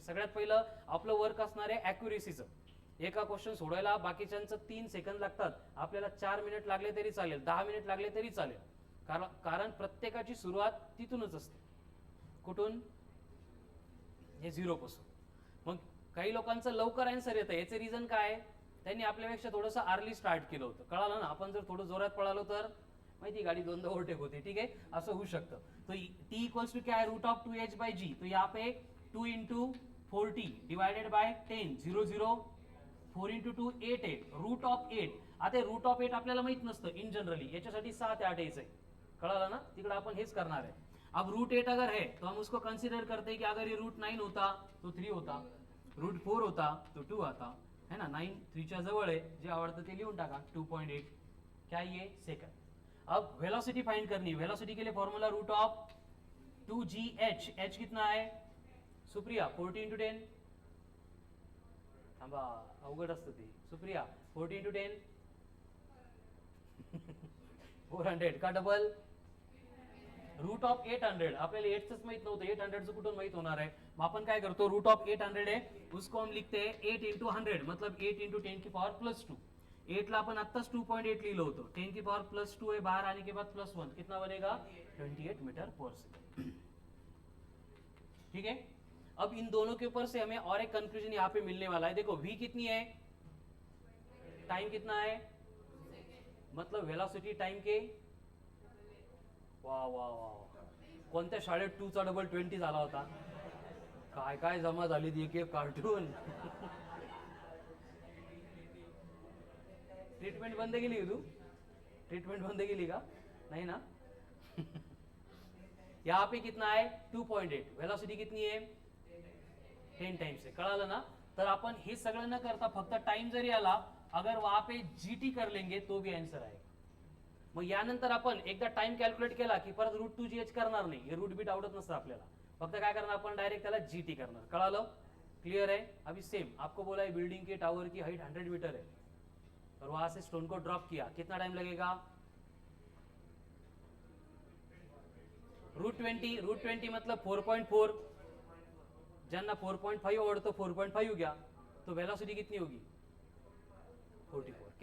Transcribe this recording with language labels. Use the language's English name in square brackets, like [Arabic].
[Marathi] सगळ्यात पहिलं आपलं वर्क असणार आहे ॲक्युरेसीचं, एका क्वेश्चन सोडवायला बाकीच्यांचं 3 सेकंद लागतात, आपल्याला 4 मिनिट लागले तरी चालेल, 10 मिनिट लागले तरी चालेल, कारण प्रत्येकाची सुरुवात तिथूनच असते, कुठून, हे 0 पासून। मग काही लोकांचं लवकर आन्सर येतं, याचे रिझन काय, त्यांनी आपल्यापेक्षा थोडंसं अर्ली स्टार्ट केलं होतं, कळालं ना। आपण जर थोडं जोरात पळालो तर माहिती गाडी दोनदा ओव्हरटेक होते, ठीक आहे, असं होऊ शकतं. [Hindi] तो टी इक्वल्स टू क्या है, रूट ऑफ 2h बाय जी. तो यहाँ पे 2 into 40 divided by 10, 0 0 4 into 2 8 8 root of 8. [Marathi] आता रूट ऑफ 8 आपल्याला माहित नसतं इन जनरली, याच्यासाठी 6 ते 8 यायचंय, कळालं ना, तिकडे आपण हेच करणार आहे. [Hindi] अब रूट 8 अगर है तो हम उसको कंसिडर करते हैं कि अगर ये रूट 9 होता तो 3 होता, रूट 4 होता तो 2 आता है ना. [Marathi] 9 3 च्या जवळ आहे, जे आवडतं ते लिहून टाका. [Hindi] 2.8 क्या ये सेकंड. अब वेलोसिटी फाइंड करनी. वेलोसिटी के लिए formula root of 2gh. h कितना है सुप्रिया, 40 इंटू 10. [Marathi] थांबा, अवघड असतं ते. [Hindi] सुप्रिया 40 इंटू 10 400 का डबल रूट ऑफ 800. [Marathi] आपल्याला 8च माहित नव्हतं, 800चं कुठून माहित होणार आहे. मग आपण काय करतो, रूट ऑफ 800 आहे [Hindi] उसको हम लिखते हैं 8 इंटू 100, मतलब 8 इंटू 10 की पावर प्लस 2. [Marathi] 8 ला अपन आत्ताच 2.8 लिहिलं होतं, [Hindi] 10 की पावर प्लस 2 है, बाहर आने के बाद प्लस 1, कितना बनेगा 28 मीटर पर सेकंड. ठीक है. अब इन दोनों के ऊपर से हमें और एक कंक्लूजन यहाँ पे मिलने वाला है. देखो v कितनी है, टाइम कितना है, मतलब वेलोसिटी टाइम के, [Marathi] वा वा वा, कोणत्या शाळेत 2 चा डबल 20 झाला होता, काय काय जमा झाली ती एक एक कार्टून. ट्रीटमेंट बंद केली का तू, ट्रीटमेंट बंद केली का, [Hindi] नहीं ना. यहाँ पे कितना है 2.8, वेलोसिटी कितनी है 10 टाइम्स है, [Marathi] कळालं ना. तर आपण हे सगळं न करता फक्त टाइम जरी आला, [Hindi] अगर वहां पे जीटी कर लेंगे तो भी आंसर आएगा. [Marathi] मग यानंतर आपण एकदा टाइम कॅल्क्युलेट केला की परत रूट 2gh करणार नाही, हे रूट बीट आवडत नसतं आपल्याला, फक्त काय करणार आपण डायरेक्ट त्याला जीटी करणार. कळालं, [Hindi] क्लियर है. अभी सेम आपको बोला है बिल्डिंग के टावर की हाइट 100 मीटर है और वहां से स्टोन को ड्रॉप किया, कितना टाइम लगेगा, रूट 20 मतलब 4.4, [Marathi] ज्यांना 4.5 आवडतो [Hindi] 4.5 गया, तो वेलोसिटी कितनी होगी 44.